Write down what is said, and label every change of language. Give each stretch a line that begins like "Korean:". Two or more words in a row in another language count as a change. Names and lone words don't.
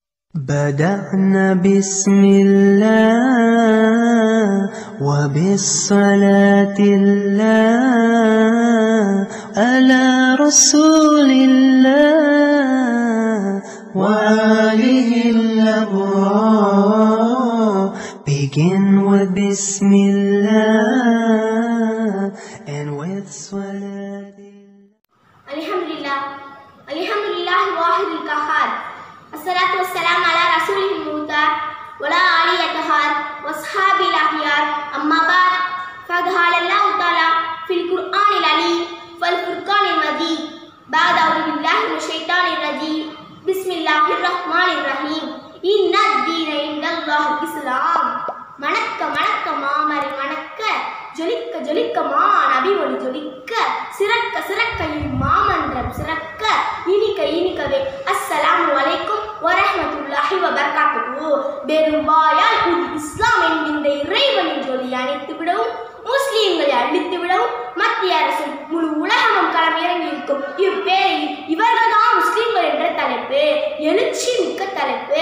Arabic: بدأنا بسم الله وبالصلاة الله على رسول الله وآله الأبرار.
English: Begin with Bismillah and with Salat.
Arabic: الحمد لله الواحد القهار. الصلاة والسلام على رسوله المختار وعلى آله الأطهار وأصحابه الأخيار. أما بعد، فقد قال الله تعالى في القرآن العظيم والفرقان المجيد. بعد أعوذ بالله من الشيطان الرجيم. بسم الله الرحمن الرحيم. إن الدين عند الله الإسلام.
Tamil: மணக்க மணக்க மாமரை மணக்க, ஜொலிக்க ஜொலிக்க மா நபி ஒளி ஜொலிக்க, சிறக்க சிறக்க மாமன்றம் சிறக்க, இனிக்க இனிக்கவே.
Arabic: السلام عليكم ورحمة الله وبركاته.
Tamil: பெரும்பாயால் இஸ்லாம் என்கின்ற இறைவனின் ஜொலி அணைத்து விடவும், முஸ்லீம்களை அழித்து விடவும் மத்திய அரசு முழு உலகமும் களமிறங்கி இருக்கும் இப்பேரில் இவர்கள்தான் முஸ்லீம்கள் என்ற தலைப்பு எழுச்சி மிக்க தலைப்பு.